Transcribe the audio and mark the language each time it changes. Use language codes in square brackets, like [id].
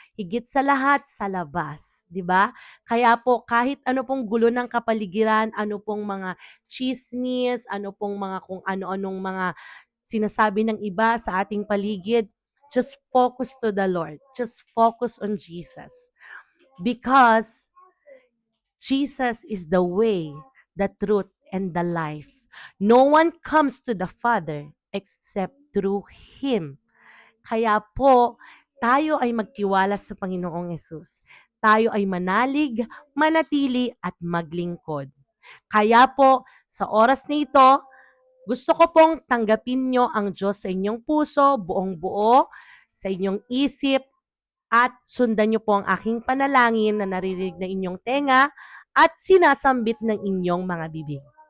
[tl] Higit sa lahat, sa labas. 'Di ba? Kaya po kahit ano pong gulo ng kapaligiran, ano pong mga chismis, ano pong mga kung ano-anong mga sinasabi ng iba sa ating paligid, [en] just focus to the Lord. Just focus on Jesus. Because Jesus is the way, the truth, and the life. No one comes to the Father except through Him. [tl] Kaya po, tayo ay magtiwala sa Panginoong Yesus. Tayo ay manalig, manatili, at maglingkod. Kaya po, sa oras na ito, gusto ko pong tanggapin nyo ang Diyos sa inyong puso, buong buo, sa inyong isip, at sundan nyo po ang aking panalangin na naririnig na inyong tenga at sinasambit ng inyong mga bibig.